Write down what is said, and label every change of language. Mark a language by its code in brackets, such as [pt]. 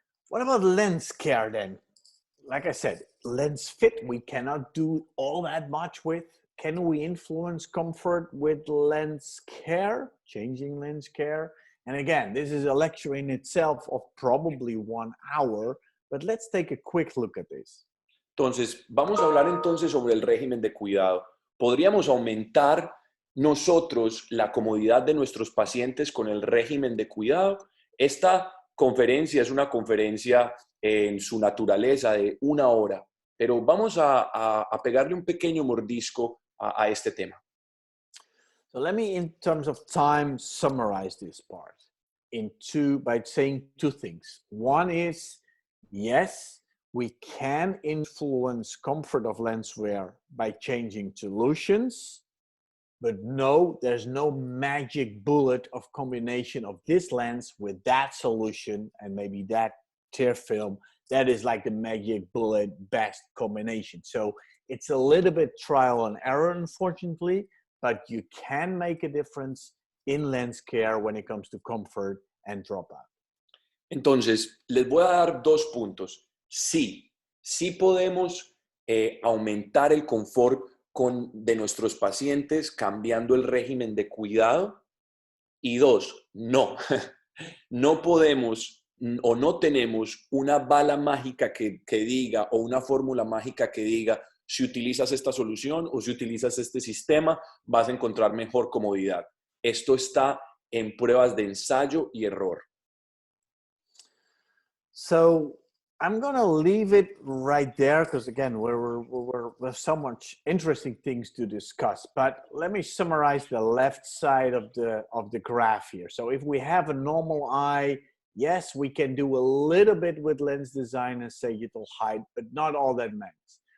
[en] What about lens care then? Like I said, lens fit, we cannot do all that much with. Can we influence comfort with lens care, changing lens care? And again, this is a lecture in itself of probably 1 hour, but let's take a quick look at this. [es] Entonces, vamos a hablar entonces sobre el régimen de cuidado. ¿Podríamos aumentar nosotros la comodidad de nuestros pacientes con el régimen de cuidado? Esta conferencia es una conferencia en su naturaleza de 1 hora, pero vamos a pegarle un pequeño mordisco a este tema. [en] So let me, in terms of time, summarize this part by saying 2 things. One is, yes, we can influence comfort of lens wear by changing solutions, but no, there's no magic bullet of combination of this lens with that solution and maybe that tear film. That is like the magic bullet best combination. So it's a little bit trial and error, unfortunately, but you can make a difference in lens care when it comes to comfort and dropout. [es] Entonces, les voy a dar 2 puntos. Sí podemos aumentar el confort de nuestros pacientes cambiando el régimen de cuidado. Y 2, no, no podemos o no tenemos una bala mágica que diga o una fórmula mágica que diga si utilizas esta solución o si utilizas este sistema vas a encontrar mejor comodidad. Esto está en pruebas de ensayo y error. [en] So I'm going to leave it right there because, again, there's so much interesting things to discuss. But let me summarize the left side of the graph here. So if we have a normal eye, yes, we can do a little bit with lens design and sagittal height, but not all that matters.